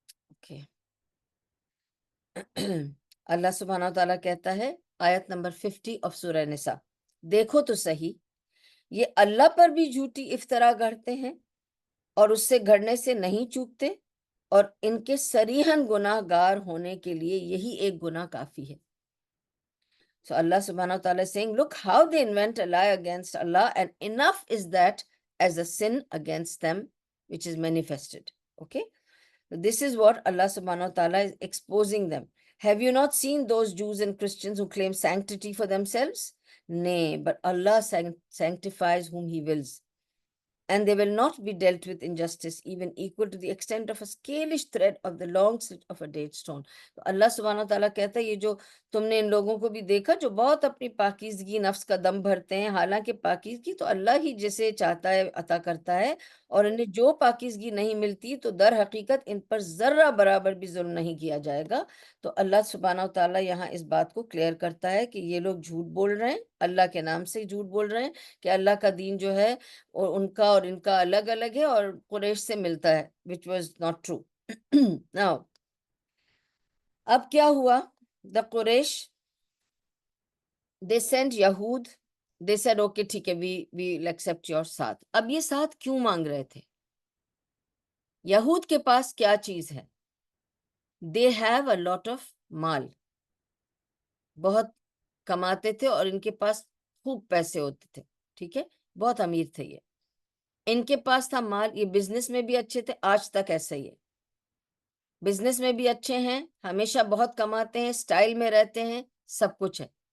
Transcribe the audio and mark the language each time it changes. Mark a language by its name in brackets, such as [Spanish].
[Urdu] Okay, اللہ سبحانہ و تعالیٰ کہتا ہے آیت نمبر 50 آف سورہ نساء, دیکھو تو صحیح یہ اللہ پر بھی جھوٹی افطرا گھڑتے ہیں اور اس سے گھڑنے سے نہیں چوکتے, اور ان کے صریحاً گناہ گار ہونے کے لیے یہی ایک گناہ کافی ہے. [English] So Allah subhanahu wa ta'ala is saying, look how they invent a lie against Allah, and enough is that as a sin against them which is manifested. Okay, this is what Allah subhanahu wa ta'ala is exposing them. Have you not seen those Jews and Christians who claim sanctity for themselves? Nay, but Allah sanctifies whom he wills, and they will not be dealt with injustice even equal to the extent of a scalish thread of the long slit of a date stone. [Urdu] تو اللہ سبحانہ تعالیٰ کہتا ہے یہ جو تم نے ان لوگوں کو بھی دیکھا جو بہت اپنی پاکیزگی نفس کا دم بھرتے ہیں, حالانکہ پاکیزگی تو اللہ ہی جسے چاہتا ہے عطا کرتا ہے, اور انہیں جو پاکیزگی نہیں ملتی تو در حقیقت ان پر ذرہ برابر بھی ظلم نہیں کیا جائے گا. تو اللہ سبحانہ تعالیٰ یہاں اس بات کو کلیئر کرتا ہے کہ یہ لوگ جھوٹ بول رہے ہیں, اللہ کے نام سے جھوٹ بول رہے ہیں کہ اللہ کا دین جو ہے اور ان کا اور ان کا الگ الگ ہے اور قریش سے ملتا ہے, [English] which was not true. Now, [Urdu] اب کیا ہوا, [English] the Quraysh they sent Yahud, they said okay [Urdu] ٹھیک ہے [English] we'll accept your ساتھ. [Urdu] اب یہ ساتھ کیوں مانگ رہے تھے؟ یہود کے پاس کیا چیز ہے؟ [English] they have a lot of [Urdu] مال, بہت کماتے تھے اور ان کے پاس خوب پیسے ہوتے تھے. ٹھیک ہے, بہت امیر تھے یہ, ان کے پاس تھا مال, یہ بزنس میں بھی اچھے تھے, آج تک ایسا ہی ہے, بزنس میں بھی اچھے ہیں, ہمیشہ بہت کماتے ہیں, سٹائل میں رہتے ہیں, سب کچھ ہے.